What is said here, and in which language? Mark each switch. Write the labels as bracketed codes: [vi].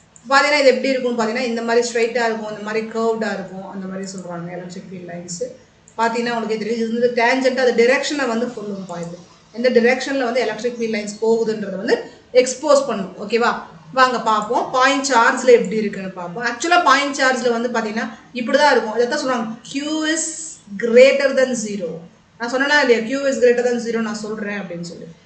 [ta] பார்த்தீங்கன்னா இது எப்படி இருக்கும்னு பார்த்தீங்கன்னா இந்த மாதிரி ஸ்ட்ரைட்டாக இருக்கும், இந்த மாதிரி கர்வ்டாக இருக்கும், அந்த மாதிரி சொல்கிறாங்க எலக்ட்ரிக் ஃபீல்ட் லைன்ஸு. பார்த்தீங்கன்னா உங்களுக்கு தெரியும் இது வந்து டேஞ்சென்ட், அது டிரெக்ஷனை வந்து சொல்லும் பாயுது. எந்த டிரெக்ஷனில் வந்து எலக்ட்ரிக் ஃபீல்ட் லைன்ஸ் போகுதுன்றதை வந்து எக்ஸ்போஸ் பண்ணும். ஓகேவா, வாங்க பார்ப்போம் பாயிண்ட் சார்ஜில் எப்படி இருக்குன்னு பார்ப்போம். ஆக்சுவலாக பாயிண்ட் சார்ஜில் வந்து பார்த்தீங்கன்னா இப்படி தான் இருக்கும். அதை தான் சொல்கிறாங்க [en] Q is greater than 0. [ta] நான் சொன்னேன்னா இல்லையா [en] Q is greater than 0 [ta] நான் சொல்கிறேன் அப்படின்னு சொல்லி.